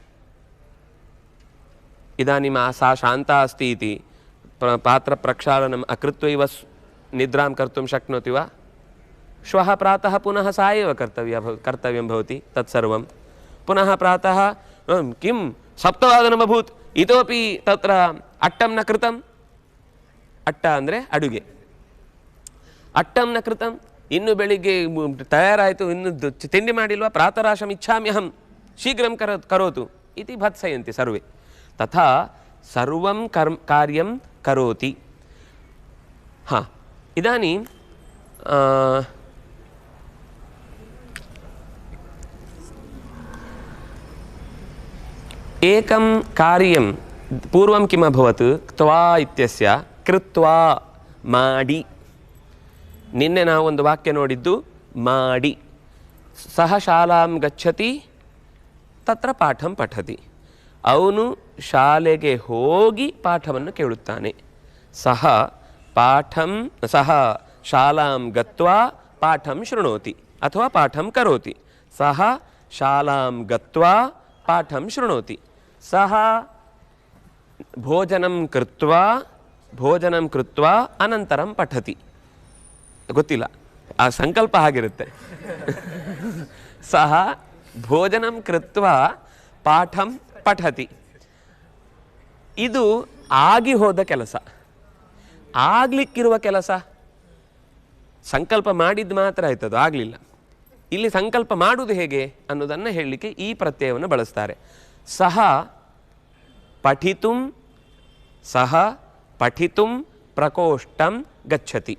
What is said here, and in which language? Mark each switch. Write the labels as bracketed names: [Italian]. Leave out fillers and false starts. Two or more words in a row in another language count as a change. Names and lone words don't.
[Sanskrit] इदानीं सा शान्ता अस्ति इति पात्रप्रक्षालनम् अकृत्वैव निद्रां कर्तुं शक्नोति वा? श्वः प्रातः पुनः सा एव कर्तव्यं भवति तत्सर्वं. पुनः प्रातः किं 7 अभूत्, इतोपि तत्र अट्टं न कृतम्. अट्ट [Kannada] ಅಂದರೆ ಅಡುಗೆ. [Sanskrit] ಅಟ್ಟಂ ನ ಕೃತಂ, [Kannada] ಇನ್ನು ಬೆಳಿಗ್ಗೆ ತಯಾರಾಯಿತು, ಇನ್ನು ತಿಂಡಿ ಮಾಡಿಲ್ವಾ, [Sanskrit] ಪ್ರಾತರಾಶಂ ಇಚ್ಛಾಮ್ಯಹಂ ಶೀಘ್ರಂ ಕರೋತು ಇತಿ ಭತ್ಸಯಂತಿ ಸರ್ವೇ. ತಥಾ ಸರ್ವಂ ಕಾರ್ಯಂ ಕರೋತಿ. ಹಾಂ, ಇದಾनीं ಏಕಂ ಕಾರ್ಯಂ ಪೂರ್ವಂ ಕಿಮ್ ಅಭವತ್? ತ್ವಾ ಇತ್ಯಸ್ಯ ಕೃತ್ವಾ ಮಾಡಿ. [Kannada] ನಿನ್ನೆ ನಾವು ಒಂದು ವಾಕ್ಯ ನೋಡಿದ್ದು ಮಾಡಿ. [Sanskrit] ಸಹ ಶಾಲಾಂ ಗಚ್ಚತಿ ತತ್ರ ಪಾಠಂ ಪಠತಿ. [Kannada] ಅವನು ಶಾಲೆಗೆ ಹೋಗಿ ಪಾಠವನ್ನು ಕೇಳುತ್ತಾನೆ. [Sanskrit] ಸಹ ಶಾಲಾಂ ಗತ್ವಾ ಪಾಠಂ ಶೃಣೋತಿ ಅಥವಾ ಪಾಠಂ ಕರೋತಿ. ಸಹ ಶಾಲಾಂ ಗತ್ವಾ ಪಾಠಂ ಶೃಣೋತಿ. ಸಹ ಭೋಜನಂ ಕೃತ್ವಾ ಅನಂತರಂ ಪಠತಿ. [Kannada] ಗೊತ್ತಿಲ್ಲ, ಆ ಸಂಕಲ್ಪ ಆಗಿರುತ್ತೆ. [Sanskrit] ಸಹ ಭೋಜನಂ ಕೃತ್ವಾ ಪಾಠಂ ಪಠತಿ. [Kannada] ಇದು ಆಗಿ ಹೋದ ಕೆಲಸ, ಆಗ್ಲಿಕ್ಕಿರುವ ಕೆಲಸ. ಸಂಕಲ್ಪ ಮಾಡಿದ್ದು ಮಾತ್ರ ಆಯ್ತದು, ಆಗಲಿಲ್ಲ. ಇಲ್ಲಿ ಸಂಕಲ್ಪ ಮಾಡುವುದು ಹೇಗೆ ಅನ್ನೋದನ್ನು ಹೇಳಲಿಕ್ಕೆ ಈ ಪ್ರತ್ಯಯವನ್ನು ಬಳಸ್ತಾರೆ. [Sanskrit] ಸಹ ಪಠಿತುಂ ಪ್ರಕೋಷ್ಠಂ ಗಚ್ಚತಿ.